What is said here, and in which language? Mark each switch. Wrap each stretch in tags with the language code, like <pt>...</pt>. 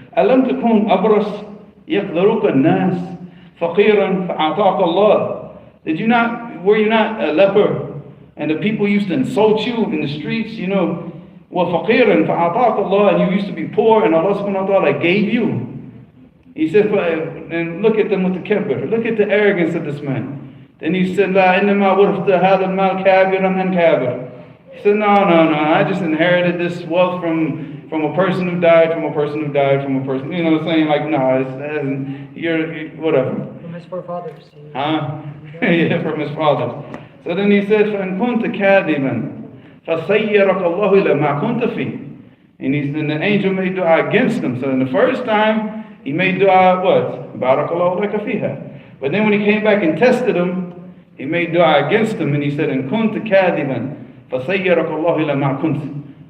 <ar>Alam takun abras yaqdaruka an-nas faqiran fa'ataka Allah.</ar> <en>Were you not a leper? And the people used to insult you in the streets,</en> <ar>وَفَقِيرًا فَأَعْطَاكَ اللَّهُ,</ar> <en>and you used to be poor and Allah subhanahu wa ta'ala gave you. He said, and look at the mutakabbir, look at the arrogance of this man. Then he said,</en> <ar>لَا إِنَّمَا وَرِثْتَ هَذَا الْمَالْ كَابِرًا أَنْ كَابِرًا.</ar> <en>He said, no, I just inherited this wealth from a person who died, from a person who died, from a person, saying like, no, you're whatever. From his forefathers. Yeah, from his fathers. So then he said,</en> <ar>فَإِن كُنْتَ كَاذِبًا فَسَيَّرَكَ اللَّهُ إِلَى مَا كُنْتَ فِيهِ.</ar> <en>And the angel made dua against him. So in the first time, he made dua what?</en> <ar>Barakallahu laka fiha.</ar> <en>But then when he came back and tested him, he made dua against him, and he said,</en> <ar>إِن كُنْتَ كَاذِبًا فَسَيَّرَكَ اللَّهُ إِلَى مَا كُنْتَ.</ar>